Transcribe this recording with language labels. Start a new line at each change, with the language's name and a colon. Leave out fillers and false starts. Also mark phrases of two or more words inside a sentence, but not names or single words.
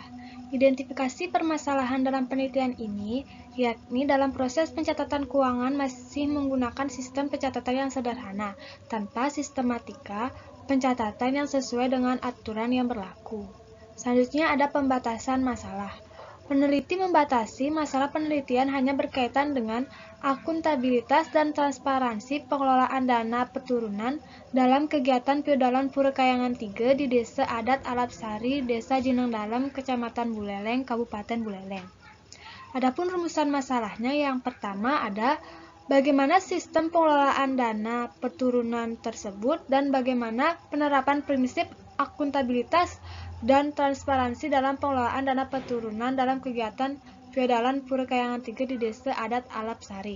Indonesian: Identifikasi permasalahan dalam penelitian ini, yakni dalam proses pencatatan keuangan masih menggunakan sistem pencatatan yang sederhana, tanpa sistematika pencatatan yang sesuai dengan aturan yang berlaku. Selanjutnya ada pembatasan masalah. Peneliti membatasi masalah penelitian hanya berkaitan dengan akuntabilitas dan transparansi pengelolaan dana peturunan dalam kegiatan piodalan Pura Kayangan 3 di Desa Adat Alapsari, Desa Jenang Dalem, Kecamatan Buleleng, Kabupaten Buleleng. Adapun rumusan masalahnya, yang pertama ada bagaimana sistem pengelolaan dana peturunan tersebut dan bagaimana penerapan prinsip akuntabilitas dan transparansi dalam pengelolaan dana peturunan dalam kegiatan feodalan Pura Kayangan 3 di Desa Adat Alapsari.